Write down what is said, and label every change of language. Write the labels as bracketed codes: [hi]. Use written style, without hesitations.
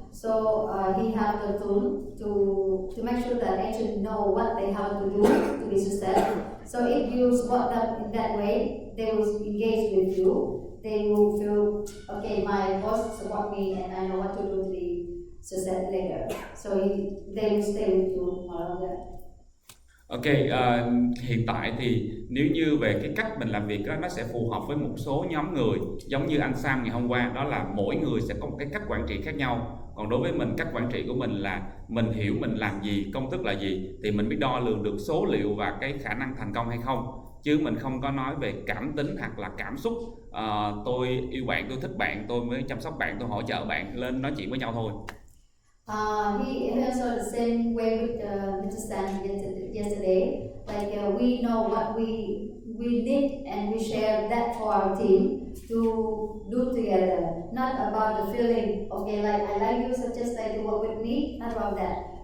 [en] So he have the tool to make sure that agent know what they have to do to be successful. So if you spot them in that way, they will engage with you. They will feel, okay, my boss support me and I know what to do to be successful later. So they will stay with you more longer. [vi] Ok, hiện tại thì nếu như về cái cách mình làm việc đó, nó sẽ phù hợp với một số nhóm người. Giống như anh Sam ngày hôm qua, đó là mỗi người sẽ có một cái cách quản trị khác nhau. Còn đối với mình, cách quản trị của mình là mình hiểu mình làm gì, công thức là gì, thì mình biết đo lường được số liệu và cái khả năng thành công hay không. Chứ mình không có nói về cảm tính hoặc là cảm xúc. Tôi yêu bạn, tôi thích bạn, tôi mới chăm sóc bạn, tôi hỗ trợ bạn, lên nói chuyện với nhau thôi. [en] He also the same way with Mr. Stan yesterday. Like we know what we need and we share that for our team to do together. Not about the feeling, okay, like I like you, so just like to work with me. Not about that.